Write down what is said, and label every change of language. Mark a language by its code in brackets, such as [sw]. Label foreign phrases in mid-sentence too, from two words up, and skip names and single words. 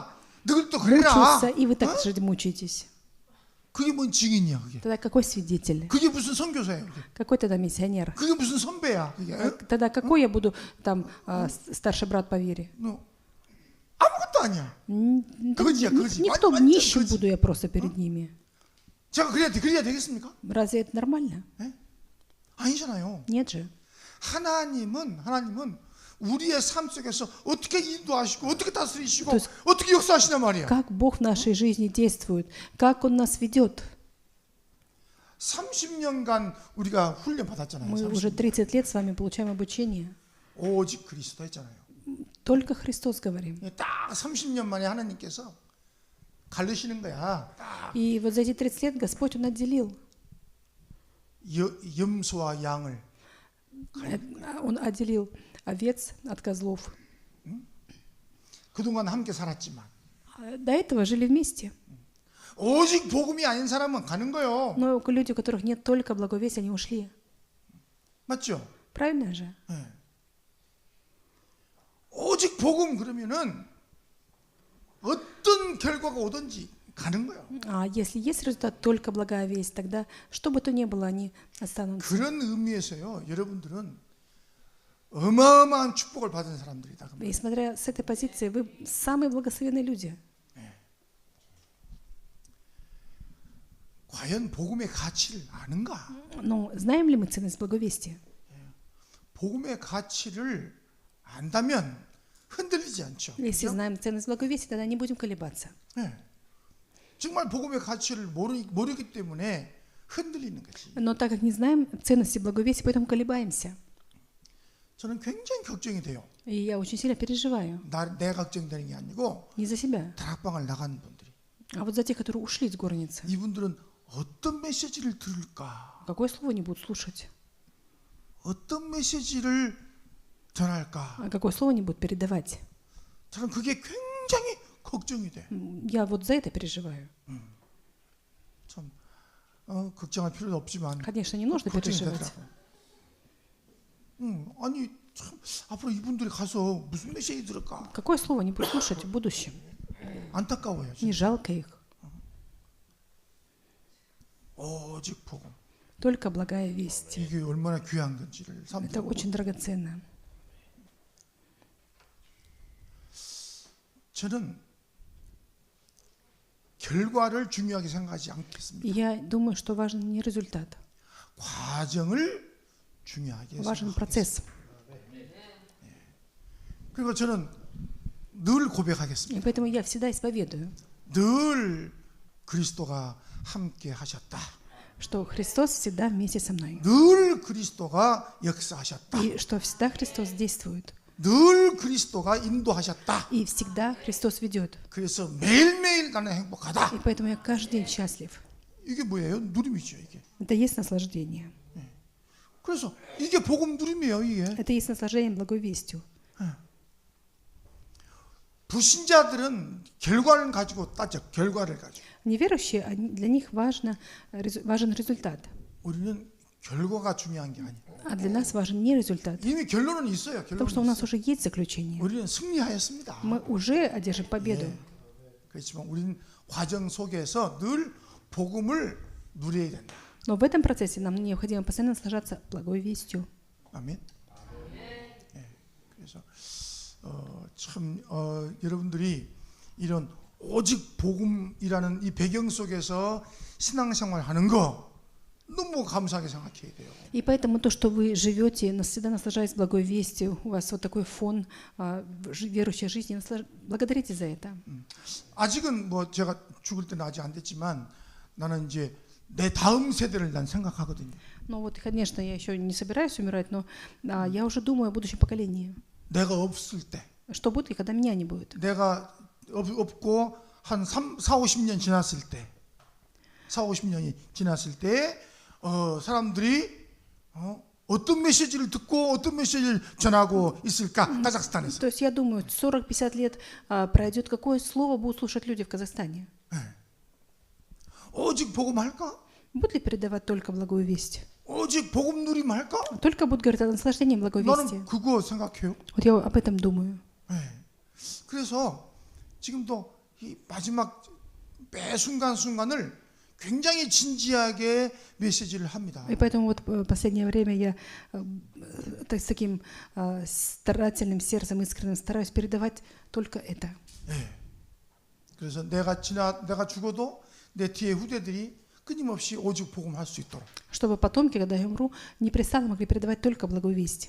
[ko] 그랬다. 너희도 그래라. [ru] мучился, и вы так же мучаетесь. [ko] 그게 뭔 증인이야 그게? [ru] Тогда какой свидетель? [ko] 그게 무슨 선교사야 그게? [ru] Какой тогда миссионер? [ko] 그게 무슨 선배야 그게? [ru] Тогда какой я буду там старший брат по вере? [ko] 너 아무것도 아니야. 그거지야, 그거지. [ru] Никто, [ko] 완전 [ru] нищим [ko] 그거지. [ru] буду я просто перед ними. [ko] 제가 그래야 되겠습니까? [ru] Разве это нормально? [ko] 예? 아니잖아요. [ru] Нет же. [ko] 하나님은 우리의 삶 속에서 어떻게 인도하시고 어떻게 다스리시고 [ru] То есть [ko] 어떻게 역사하시냐 말이야. [ru] Как Бог в нашей жизни действует, как Он нас ведет. [ko] 30년간 우리가 훈련 받았잖아요. [ru] Мы уже 30 лет с вами получаем обучение. [ko] 오직 그리스도 했잖아요. [ru] Только Христос говорим. [ko] 딱 30년 만에 하나님께서 가르시는 거야. 딱 [ru] И вот за эти 30 лет Господь Он отделил. [ko] 염소와 양을. [ru] Он отделил овец от козлов. [ko] 그동안 함께 살았지만 [ru] До этого жили вместе. [ko] 오직 복음이 아닌 사람은 가는 거예요. [ru] Но люди, у которых нет только благовестия, они ушли. [ko] 맞죠? [ru] Правильно же? [ko] 네. 오직 복음 그러면은 어떤 결과가 오든지 가는 거예요. [ru] А если есть результат только благая весть, тогда что бы то ни было, они останутся. [ko] 그런 의미에서요, 여러분들은 어마어마한 축복을 받은 사람들이다. [ru] И смотря с этой позиции, вы самые благословенные люди. [ko] 과연 복음의 가치를 아는가? [ru] Но знаем ли мы ценность благовестия? [ko] 복음의 가치를 안다면 흔들리지 않죠. [ru] Если знаем ценность благовестия, тогда не будем колебаться. [ko] 네. 정말 복음의 가치를 모르기 때문에 흔들리는 거지. [ru] Но так как не знаем ценности благовестия, поэтому колебаемся. [ko] 저는 굉장히 걱정이 돼요. [ru] И я очень сильно переживаю. [ko] 내 걱정되는 게 아니고 [ru] Не за себя, [ko] 다락방을 나간 분들이. [ru] а вот за тех, которые ушли из горницы. [ko] 이분들은 어떤 메시지를 들을까? [ru] Какое слово они будут слушать? [ko] 어떤 메시지를 전할까? [ru] А какое слово они будут передавать? [ko] 저는 그게 굉장히 걱정이 돼. [ru] Я вот за это переживаю. [ko] 참 걱정할 필요도 없지만 [ru] Конечно, не нужно [ko] 걱정이 [ru] переживать. [ko] 되더라고. 아니 참 앞으로 이분들이 가서 무슨 메시지 들을까? [ru] Какое слово они будут слушать в будущем? [ko] 안타까워요. [ru] Не жалко их. [ko] 오직 복음. [ru] Только благая весть. [ko] 이게 얼마나 귀한 건지를 [ru] Это [ko] 삼보고. [ru] очень драгоценно. [ko] 저는 결과를 중요하게 생각하지 않겠습니다. [ru] Я думаю, что важен не результат, [ko] 과정을 중요하게 [ru] важен [ko] 생각합니다. [ru] процесс. [ko] 그리고 저는 늘 [ru] И [ko] 고백하겠습니다. [ru] поэтому я всегда исповедую. [ko] 늘 그리스도가 함께 하셨다. [ru] что Христос всегда вместе со мной. [ko] 늘 그리스도가 역사하셨다. [ru] И что всегда Христос действует. [ko] 늘 그리스도가 인도하셨다. [ru] И всегда Христос ведет. [ko] 그래서 매일매일 나는 행복하다. [ru] И поэтому я каждый день счастлив. [ko] 이게 뭐예요? 누림이죠, 이게. [ru] Это и есть наслаждение. [ko] 그래서 이게 복음 누림이에요, 이게. [ru] Это и есть наслаждение благой вестью. [ko] 불신자들은 결과를 가지고 따져. 결과를 가지고. [ru] Неверующие, для них важен результат. [ko] 우리는 결과가 중요한 게 아니에요. [ru] А для нас важен не результат. [ko] 이미 결론은 있어요. [ru] Потому что у [ko] 결론은 [ru] нас [ko] 있어요. [ru] уже есть заключение. [ko] 우리는 승리하였습니다. [ru] Мы уже одержим победу. [ko] 그렇지만 우리는 과정 속에서 늘 복음을 누려야 된다. [ru] Но в этом процессе нам необходимо постоянно наслаждаться благой вестью. [ko] 아멘. 그래서 참 여러분들이 이런 오직 복음이라는 이 배경 속에서 신앙생활 하는 거 너무 감사하게 생각해야 돼요. [ru] И поэтому то, что вы живете, всегда наслаждаясь благой вестью, у вас вот такой фон верующей жизни, благодарите за это. [ko] 아직은 뭐 제가 죽을 때는 아직 안 됐지만 나는 이제 내 다음 세대를 난 생각하거든요. [ru] Ну вот, конечно, я еще не собираюсь умирать, но я уже думаю о будущем поколении. [ko] 내가 없을 때, [ru] Что будет, и когда меня не будет. [ko] 내가 없고 한 40-50년 지났을 때, 40-50년이 지났을 때 사람들이 어떤 메시지를 듣고 어떤 메시지를 전하고 있을까? 카자흐스탄에서. [ru] То есть я думаю, 40-50 лет пройдет, какое слово будут слушать люди в Казахстане? [ko] 오직 복음 할까? [ru] Будут ли передавать только благую весть? [ko] 오직 복음 누림 할까? [ru] Только будут говорить о наслаждении благой вести? [ko] 나는 그거 생각해요. [ru] Вот я об этом думаю. [ko] 그래서 지금도 이 마지막 매 순간순간을 굉장히 진지하게 메시지를 합니다. [ru] И поэтому вот в последнее время я с таким старательным сердцем, искренним стараюсь передавать только это. [ko] 그래서 내가 죽어도 내 뒤에 후대들이 끊임없이 오직 복음할 수 있도록. [ru] Чтобы потомки, когда я умру, непрестанно могли передавать только благую весть.